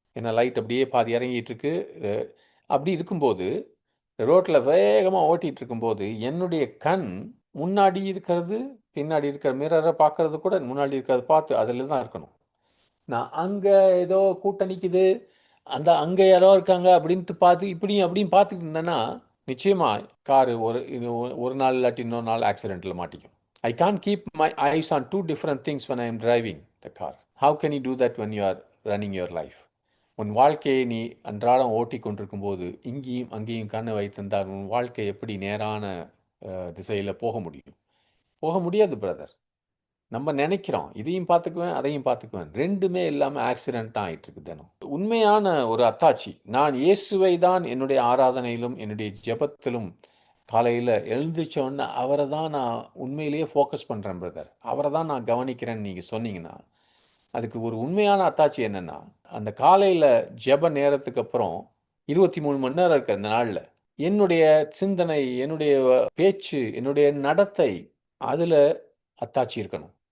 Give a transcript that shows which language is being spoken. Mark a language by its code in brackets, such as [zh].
[ta] ஏன்னா லைட் அப்படியே பாதி இறங்கிட்டு இருக்கு. அப்படி இருக்கும்போது ரோட்டில் வேகமாக ஓட்டிகிட்டு இருக்கும்போது என்னுடைய கண் முன்னாடி இருக்கிறது, பின்னாடி இருக்கிற மிரரை பார்க்கறது கூட, முன்னாடி இருக்கிறத பார்த்து அதில் தான் இருக்கணும். நான் அங்கே ஏதோ கூட்டம் நிற்கிது, அங்கே யாரோ இருக்காங்க அப்படின்ட்டு பார்த்து இப்படியும் அப்படியும் பார்த்துட்டு இருந்தேன்னா நிச்சயமாக காரு ஒரு நாள் இல்லாட்டி இன்னொரு நாள் ஆக்சிடெண்ட்டில் மாட்டிக்கும். [en] I can't keep my eyes on two different things when I am driving the car. How can you do that when you are running your life? [ta] உன் வாழ்க்கையை நீ அன்றாடம் ஓட்டி கொண்டிருக்கும்போது இங்கேயும் அங்கேயும் கண்ணை வைத்திருந்தால் உன் வாழ்க்கை எப்படி நேரான திசையில் போக முடியும்? போக முடியாது பிரதர். நம்ம நினைக்கிறோம் இதையும் பார்த்துக்குவேன் அதையும் பார்த்துக்குவேன், ரெண்டுமே இல்லாமல் ஆக்சிடென்ட் தான் ஆகிட்டு இருக்கு தினம். உண்மையான ஒரு அத்தாட்சி, நான் இயேசுவை தான் என்னுடைய ஆராதனையிலும் என்னுடைய ஜெபத்திலும் காலையில் எழுந்திரிச்சோன்னா அவரை தான் நான் உண்மையிலேயே ஃபோக்கஸ் பண்ணுறேன் பிரதர், அவரை தான் நான் கவனிக்கிறேன்னு நீங்கள் சொன்னீங்கன்னா அதுக்கு ஒரு உண்மையான அத்தாட்சி என்னென்னா, அந்த காலையில் ஜெப நேரத்துக்கு அப்புறம் 23 மணி நேரம் இருக்குது அந்த நாளில், என்னுடைய சிந்தனை, என்னுடைய பேச்சு, என்னுடைய நடத்தை, அதில் அத்தாட்சி இருக்கணும்.